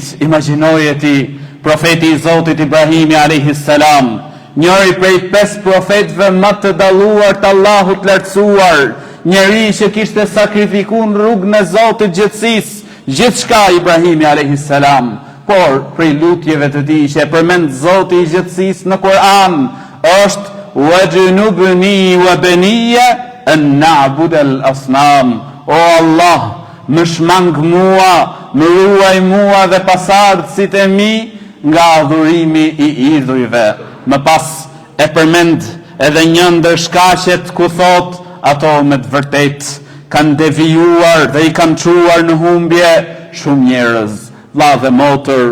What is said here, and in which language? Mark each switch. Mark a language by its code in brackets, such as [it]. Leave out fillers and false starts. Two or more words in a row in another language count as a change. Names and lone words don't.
[sq] Imagjinoje ti profeti i Zotit Ibrahimi [ar] عليه السلام, [sq] njëri prej 5 profetëve më të dalluar të Allahut lartësuar, njëri që kishte sakrifikuar në rrugën e Zotit gjithësisë, gjithçka Ibrahimi [ar] عليه السلام, [sq] por prej lutjeve të tij që e përmend Zoti i gjithësisë në Kur'an është [ar] واجنبني وبني أن نعبد الأصنام. [sq] O Allah, më shmang mua, më ruaj mua dhe pasardhësit e mi nga adhurimi i idhujve. Më pas e përmend edhe një ndër shkaqet ku thot ato me të vërtet kanë devijuar dhe i kanë çuar në humbje shumë njerëz, vlla dhe motër.